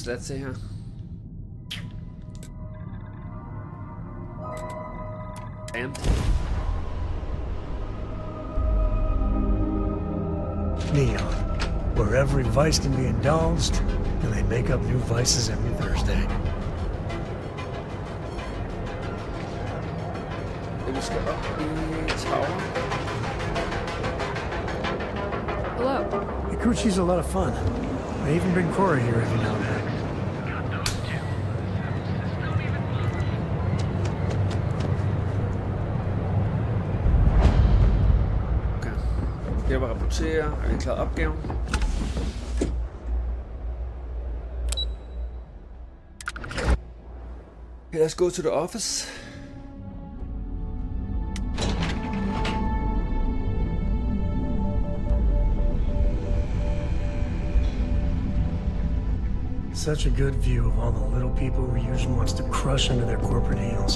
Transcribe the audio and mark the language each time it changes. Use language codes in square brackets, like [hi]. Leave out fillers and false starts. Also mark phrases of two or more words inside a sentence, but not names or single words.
[en] Let's see here. And Neon, where every vice can be indulged, and they make up new vices every Thursday. [da] vi skal op i tower. [en] Hello. Ikuchi's a lot of fun. I even bring Corey here every now and then. Okay. [da] Jeg vil rapportere. Er vi klaret opgaven? [en] Okay, let's go to the office. Such a good view of all the little people Ryuj wants to crush under their corporate heels.